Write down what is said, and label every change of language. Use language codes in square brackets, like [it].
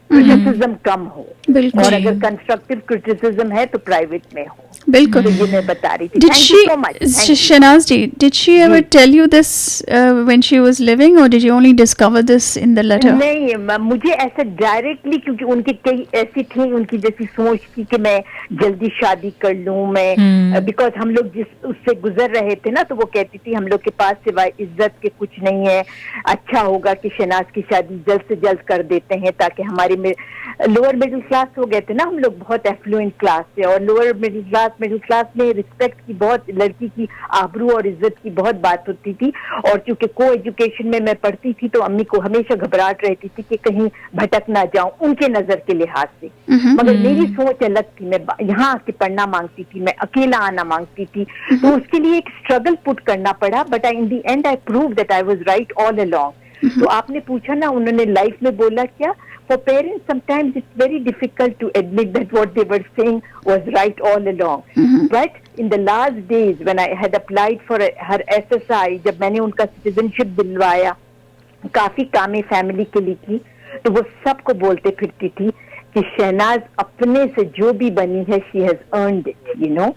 [hi] Criticism कम हो, और अगर कंस्ट्रक्टिव क्रिटिसिज्म है तो प्राइवेट में हो. बिल्कुल. तो ये मैं बता रही थी. [en] Did Thank she, you so much. Thank you. Shanaz ji, did she ever tell you this when she was living, or did you only discover this in the letter? [hi] नहीं, मुझे ऐसा डायरेक्टली, क्योंकि उनकी कई ऐसी थी, उनकी जैसी सोच थी कि मैं जल्दी शादी कर लूं मैं, बिकॉज हम लोग जिस उससे गुजर रहे थे ना, तो वो कहती थी हम लोग के पास सिवाय इज्जत के कुछ नहीं है, अच्छा होगा कि शनाज की शादी जल्द से जल्द कर देते हैं ताकि हमारे में लोअर मिडिल क्लास हो गए थे ना हम लोग, बहुत एफ्लुएंट क्लास से, और लोअर मिडिल क्लास में रिस्पेक्ट की बहुत, लड़की की आबरू और इज्जत की बहुत बात होती थी. और चूंकि को एजुकेशन में मैं पढ़ती थी तो अम्मी को हमेशा घबराहट रहती थी कि कहीं भटक ना जाऊं उनके नजर के लिहाज से. मगर मेरी सोच अलग थी, मैं यहाँ आके पढ़ना मांगती थी, मैं अकेला आना मांगती थी, तो उसके लिए एक स्ट्रगल पुट करना पड़ा. [en] But in the end I prove that I was right all along. [hi] तो आपने पूछा ना उन्होंने लाइफ में बोला क्या, [en] for parents sometimes it's very difficult to admit that what they were saying was right all along. But in the last days when I had applied for her SSI, [hi] जब मैंने उनका citizenship दिलवाया, काफी कामें family के लिए की, तो वो सबको बोलते फिरती थी कि शहनाज अपने से जो भी बनी है [en] she has earned it, you know.